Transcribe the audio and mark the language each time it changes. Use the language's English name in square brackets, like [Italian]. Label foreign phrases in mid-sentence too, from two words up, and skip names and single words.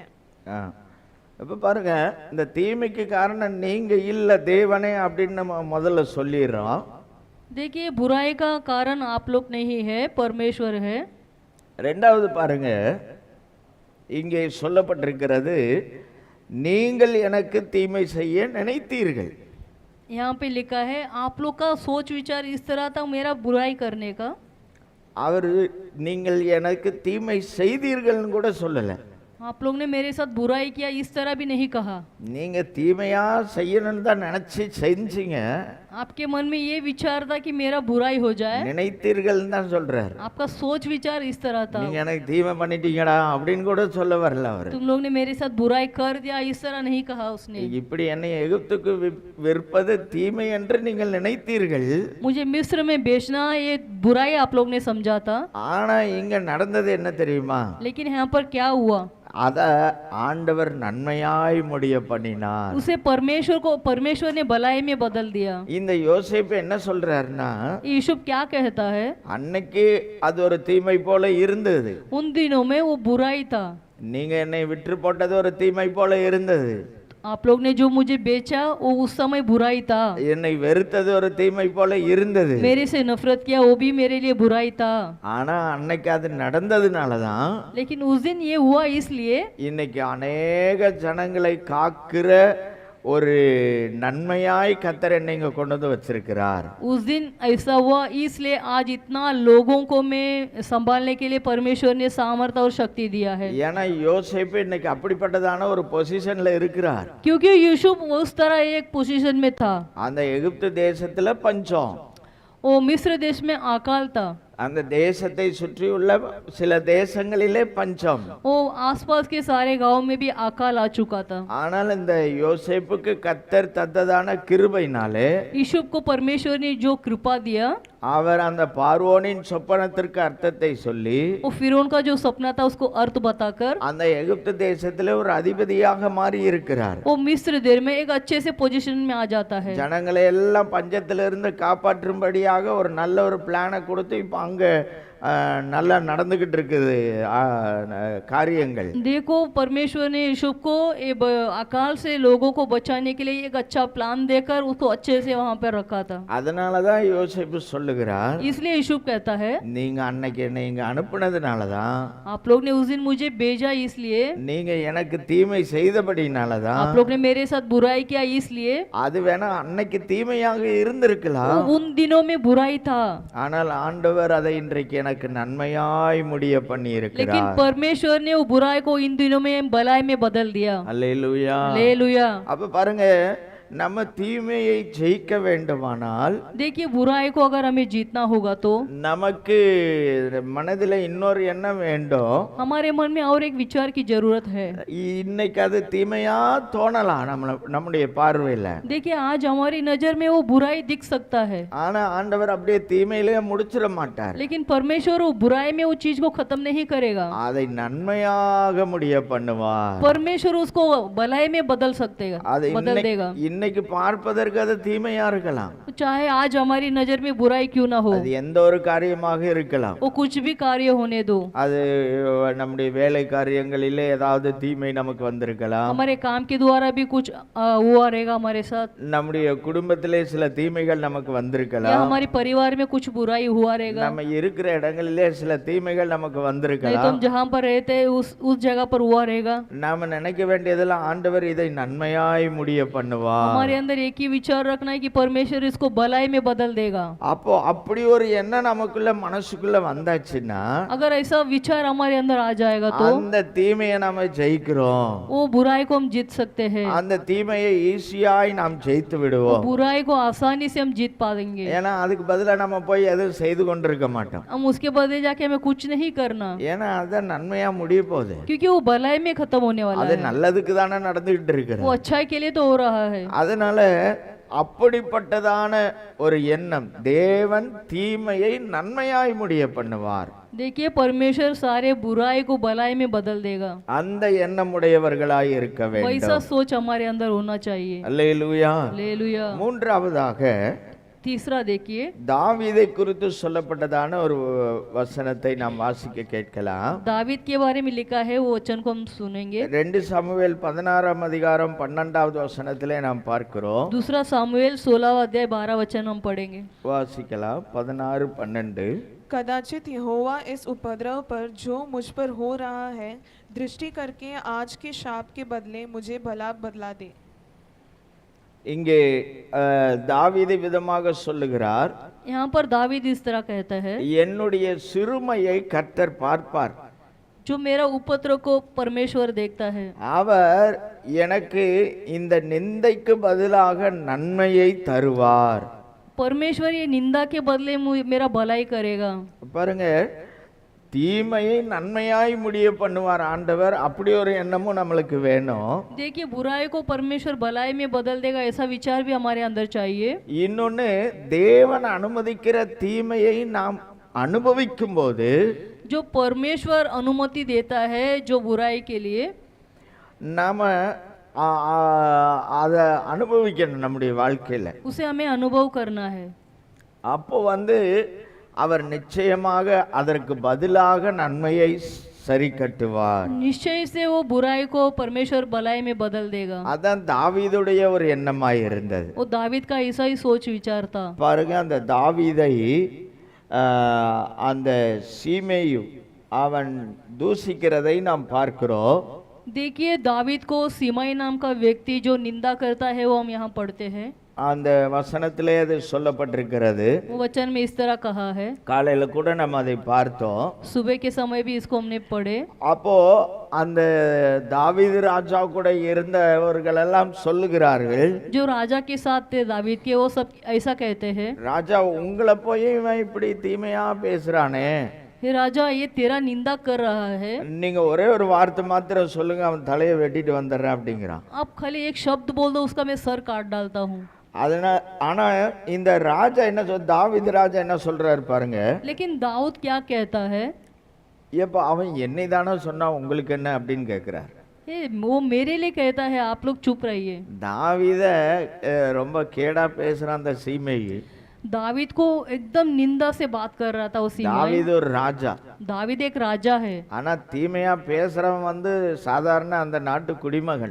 [Tamil] இப்போ பாருங்க, இந்த தீமைக்கு காரணம் நீங்க இல்ல தேவனே அப்படின்னு நம்ம முதல்ல சொல்லிடுறோம். [Hindi] देखिए बुराई का कारण आप लोग नहीं है, परमेश्वर है। [Tamil] ரெண்டாவது பாருங்க, இங்கே சொல்லப்பட்டிருக்கிறது, நீங்கள் எனக்கு தீமை செய்ய நினைத்தீர்கள். [Hindi] यहाँ पे लिखा है आप लोग का सोच विचार इस तरह था मेरा बुराई करने का। [Tamil] அவர் நீங்கள் எனக்கு தீமை செய்தீர்கள்னு கூட சொல்லல. [Hindi] आप लोग ने मेरे साथ बुराई किया इस तरह भी नहीं कहा। [Tamil] நீங்க தீமையா செய்யணும்னு தான் நினைச்சு செஞ்சீங்க. [Hindi] आपके मन में ये विचार था कि मेरा बुराई हो जाए, [Tamil] நினைத்தீர்கள் தான் சொல்றாரு. [Hindi] आपका सोच विचार इस तरह था। [Tamil] நீங்க எனக்கு தீமை பண்ணிட்டீங்கடா அப்படின்னு கூட சொல்ல வரல அவர். [Hindi] तुम लोग ने मेरे साथ बुराई कर दिया इस तरह नहीं कहा उसने। [Tamil] இப்படி என்னை எகிப்துக்கு விற்பது தீமை என்று நீங்கள் நினைத்தீர்கள். [Hindi] मुझे मिस्र में बेचना ये बुराई आप लोग ने समझा था। [Tamil] ஆனா இங்க நடந்தது என்ன தெரியுமா? [Hindi] लेकिन यहाँ पर क्या हुआ? [Tamil] அத ஆண்டவர் நன்மையாய் முடிய பண்ணினார். [Hindi] उसे परमेश्वर ने भलाई में बदल दिया। [Tamil] இந்த யோசேப்பு என்ன சொல்றாருன்னா, [Hindi] यूसुफ क्या कहता है, [Tamil] அன்னைக்கு அது ஒரு தீமை போல இருந்தது, [Hindi] उन दिनों में वो बुराई था। [Tamil] நீங்க என்னை விற்று போட்டது ஒரு தீமை போல இருந்தது, [Hindi] आप लोग ने जो मुझे बेचा वो उस समय बुराई था, [Tamil] என்னை வெறுத்தது ஒரு தீமை போல இருந்தது, [Hindi] मेरे से नफरत किया वो भी मेरे लिए बुराई था। [Tamil] ஆனா அன்னைக்கு அது நடந்ததுனால தான் [Hindi] लेकिन उस दिन ये हुआ इसलिए [Tamil] இன்னைக்கு अनेक ஜனங்களை காக்கிற ஒரு நன்மையாய் கர்த்தர் என்னை இங்க கொண்டு வந்து வச்சிருக்கிறார். [Hindi] उस दिन ऐसा हुआ इसलिए आज इतना लोगों को मैं संभालने के लिए परमेश्वर ने सामर्थ्य और शक्ति दिया है। [Tamil] ஏன்னா யோசேப்பு இன்னைக்கு அப்படிப்பட்டதான ஒரு பொசிஷன்ல இருக்கிறார். [Hindi] क्योंकि यूसुफ उस तरह एक पोजीशन में था। [Tamil] அந்த எகிப்து தேசத்துல பஞ்சம், [Hindi] वो मिस्र देश में अकाल था। [Tamil] அந்த தேசத்தை சுற்றியுள்ள சில தேசங்களிலே பஞ்சம், [Hindi] वो आसपास के सारे गांव में भी अकाल आ चुका था। [Tamil] ஆனால் இந்த யோசேப்புக்கு கர்த்தர் தந்ததான கிருபையினாலே [Hindi] यूसुफ को परमेश्वर ने जो कृपा दिया, [Tamil] அவர் அந்த பார்வோனின் சொப்பனத்திற்கு அர்த்தத்தை சொல்லி [Hindi] वो फिरौन का जो सपना था उसको अर्थ बताकर [Tamil] அந்த எகிப்து தேசத்திலே ஒரு அதிபதியாக மாறி இருக்கிறார். [Hindi] वो मिस्र देश में एक अच्छे से पोजीशन में आ जाता है। [Tamil] ஜனங்களை எல்லாம் பஞ்சத்திலிருந்து காப்பாற்றும்படியாக ஒரு நல்ல ஒரு பிளானை கொடுத்து இப்ப அங்க நல்லா நடந்துக்கிட்டு இருக்குது காரியங்கள். [Hindi] देखो परमेश्वर ने यूसुफ को अकाल से लोगों को बचाने के लिए एक अच्छा प्लान देकर उसको अच्छे से वहां पर रखा था। [Tamil] அதனால தான் யோசேப்பு சொல்லுகிறார், [Hindi] इसलिए यूसुफ कहता है [Tamil] நீங்க அன்னைக்கு என்னை இங்க அனுப்புனதுனால தான், [Hindi] आप लोग ने उस दिन मुझे भेजा इसलिए, [Tamil] நீங்க எனக்கு தீமை செய்தபடினால தான், [Hindi] आप लोग ने मेरे साथ बुराई किया इसलिए। [Tamil] அது வேணா அன்னைக்கு தீமையாக இருந்திருக்கலாம், [Hindi] उन दिनों में बुराई था, [Tamil] ஆனால் ஆண்டவர் அதை இன்றைக்கு எனக்கு நன்மையாய் முடிய பண்ணி [Hindi] लेकिन [Tamil] இருக்கிறார். [Hindi] परमेश्वर ने वो बुराई को इन दिनों में भलाई में बदल दिया। [Tamil] அல்லேலூயா. [Hindi] हालेलुया। [Tamil] அப்ப பாருங்க, நம்ம தீமையை ஜெயிக்க வேண்டுமானால் [Hindi] देखिए बुराई को अगर हमें जीतना होगा तो [Tamil] நமக்கு மனதில் இன்னொரு எண்ணம் வேண்டும். [Hindi] हमारे मन में और एक विचार की जरूरत है। [Tamil] இன்னைக்கு அது தீமையா தோணலாம் நம்முடைய பார்வையில, [Hindi] देखिए आज हमारी नजर में वो बुराई दिख सकता है, [Tamil] ஆனா ஆண்டவர் அப்படியே தீமையிலே முடிச்சிட மாட்டார். [Hindi] लेकिन परमेश्वर वो बुराई में वो चीज को खत्म नहीं करेगा, [Tamil] அதை நன்மையாக முடிய பண்ணுவார். [Hindi] परमेश्वर उसको भलाई में बदल सकतेगा, [Tamil] அது [Hindi] बदल देगा। [Tamil] இன்னைக்கு பார்ப்பதற்கு அது தீமையா இருக்கலாம், [Hindi] चाहे आज हमारी नजर में बुराई क्यों ना हो, [Tamil] அது எந்த ஒரு காரியமாக இருக்கலாம். [Hindi] वो कुछ भी कार्य होने दो, [Tamil] அது நம்முடைய வேலை காரியங்களிலே ஏதாவது தீமை நமக்கு வந்திருக்கலாம், [Hindi] हमारे काम के द्वारा भी कुछ हुआ रहेगा हमारे साथ, [Tamil] நம்முடைய குடும்பத்திலே சில தீமைகள் நமக்கு [Hindi] या [Tamil] வந்திருக்கலாம், [Hindi] हमारे परिवार में कुछ बुराई हुआ रहेगा, [Tamil] நம்ம இருக்கிற இடங்களிலே சில தீமைகள் நமக்கு [Hindi] नहीं तो [Tamil] வந்திருக்கலாம். [Hindi] हम जहाँ पर रहते हैं उस जगह पर हुआ रहेगा। [Tamil] நாம நினைக்க வேண்டியதெல்லாம் ஆண்டவர் இதை நன்மையாய் முடிய பண்ணுவார். [Hindi] हमारे अंदर एक ही विचार रखना है कि परमेश्वर इसको भलाई में बदल देगा। [Tamil] அப்போ அப்படி ஒரு எண்ணம் நமக்குள்ள மனசுக்குள்ள வந்தாச்சுன்னா [Hindi] अगर ऐसा विचार हमारे अंदर आ जाएगा तो [Tamil] அந்த தீமையை நாம ஜெயிக்கிறோம், [Hindi] वो बुराई को हम जीत सकते हैं, [Tamil] அந்த தீமையை ஈஸியாய் நாம் ஜெயித்து விடுவோம். [Hindi] बुराई को आसानी से हम जीत पाएंगे। [Tamil] ஏன்னா அதுக்கு பதிலா நம்ம போய் எதுவும் செய்து கொண்டிருக்க மாட்டோம், [Hindi] हम उसके बदले जाके हमें कुछ नहीं करना, [Tamil] ஏன்னா அதான் நன்மையா முடிய போகுது. [Hindi] क्योंकि वो भलाई में खत्म होने वाला [Tamil] அது [Hindi] है, [Tamil] நல்லதுக்கு தானே நடந்துகிட்டு [Hindi] वो [Tamil] இருக்கிறது. [Hindi] अच्छाई के लिए तो हो रहा है। [Tamil] அதனால அப்படிப்பட்டதான ஒரு எண்ணம், தேவன் தீமையை நன்மையாய் முடிய பண்ணுவார். [Hindi] देखिए परमेश्वर सारे बुराई को भलाई में बदल देगा, [Tamil] அந்த எண்ணம் உடையவர்களாய் இருக்க [Hindi] वैसा [Tamil] வேண்டும். [Hindi] सोच हमारे अंदर होना चाहिए। [Tamil] அல்லேலூயா. [Hindi] हालेलुया। [Tamil] மூன்றாவதாக [Hindi] तीसरा देखिए, [Tamil] தாவீதை குறித்து சொல்லப்பட்டதான ஒரு வசனத்தை நாம் வாசிக்க கேட்கலாம். [Hindi] दावीद के बारे में लिखा है, वो वचन को हम सुनेंगे। [Tamil] 2 சாமுவேல் 16ஆம் அதிகாரம் 12வது வசனத்திலே நாம் பார்க்கிறோம். [Hindi] दूसरा सामुएल 16 अध्याय 12 वचन हम पढ़ेंगे। [Tamil] வாசிக்கலாம். 16, 12. [Hindi] कदाचित यहोवा इस उपद्रव पर जो मुझ पर हो रहा है दृष्टि करके आज के शाप के बदले मुझे भला बदला दे। [Tamil] இங்கே தாவீது விதமாக சொல்லுகிறார், [Hindi] यहाँ पर दावीद इस तरह कहता है, [Tamil] என்னுடைய சிறுமையை கர்த்தர் பார்ப்பார், [Hindi] जो मेरा उपद्रव को परमेश्वर देखता है, [Tamil] அவர் எனக்கு இந்த நிந்தைக்கு பதிலாக நன்மையை தருவார். [Hindi] परमेश्वर ये निंदा के बदले मेरा भलाई करेगा। [Tamil] பாருங்க, தீமையை நன்மையாய் முடிய பண்ணுவார் ஆண்டவர். அப்படி ஒரு எண்ணமும் நம்மளுக்கு வேணும். [Hindi] देखिए बुराई को परमेश्वर भलाई में बदल देगा, ऐसा विचार भी हमारे अंदर चाहिए। [Tamil] இன்னொன்னு, தேவன் அனுமதிக்கிற தீமையை நாம் அனுபவிக்கும் போது [Hindi] जो परमेश्वर अनुमति देता है जो बुराई के लिए, [Tamil] நாம அதை அனுபவிக்கணும் நம்முடைய வாழ்க்கையில. [Hindi] उसे हमें अनुभव करना है। [Tamil] அப்போ அவர் நிச்சயமாக அதற்கு பதிலாக நன்மையை சரி கட்டுவார். [Hindi] निश्चय से वो बुराई को परमेश्वर भलाई में बदल देगा। [Tamil] அதான் தாவீதுடைய ஒரு எண்ணமாய் இருந்தது. [Hindi] वो दावीद का ऐसा ही सोच विचार था। [Tamil] பாருங்க, அந்த தாவீதை அந்த சீமேயு அவன் தூசிக்கிறதை நாம் பார்க்கிறோம். [Hindi] देखिए दावीद को सीमाई नाम का व्यक्ति जो निंदा करता है वो हम यहाँ पढ़ते हैं। [Tamil] அந்த வசனத்திலே அது சொல்லப்பட்டிருக்கிறது. [Hindi] वो वचन में इस तरह कहा है, [Tamil] காலையில கூட நம்ம அதை பார்த்தோம். [Hindi] सुबह के समय भी इसको हमने पढ़े। [Tamil] அப்போ அந்த தாவீது ராஜா கூட இருந்தவர்கள் எல்லாம் சொல்லுகிறார்கள், [Hindi] जो राजा के साथ थे दावीद के, वो सब ऐसा कहते हैं, [Tamil] ராஜா உங்களை போய் இவன் இப்படி தீமையா பேசுறானே, [Hindi] हे राजा ये तेरा निंदा कर रहा है, [Tamil] நீங்க ஒரே ஒரு வார்த்தை மாத்திரம் சொல்லுங்க, அவன் தலையை வெட்டிட்டு வந்துடுறேன் அப்படிங்கிறான். [Hindi] आप खाली एक शब्द बोल दो उसका मैं सर काट डालता हूँ। [Tamil] அதனால ஆனா இந்த ராஜா என்ன தாவீது ராஜா என்ன சொல்றாரு பாருங்க, [Hindi] लेकिन दाऊद क्या कहता है, [Tamil] ஏப்ப அவன் என்னை தானே சொன்னா உங்களுக்கு என்ன அப்படின்னு கேட்கிறார். [Hindi] वो मेरे लिए कहता है, आप लोग चुप रहिए। [Tamil] தாவீத ரொம்ப கேடா பேசுறான் அந்த சீமையை. [Hindi] दावीद को एकदम निंदा से बात कर रहा था उसी में। [Tamil] தாவீது ஒரு ராஜா, [Hindi] दावीद एक राजा है, [Tamil] ஆனா தீமையா பேசுறவன் வந்து சாதாரண அந்த நாட்டு குடிமகன்.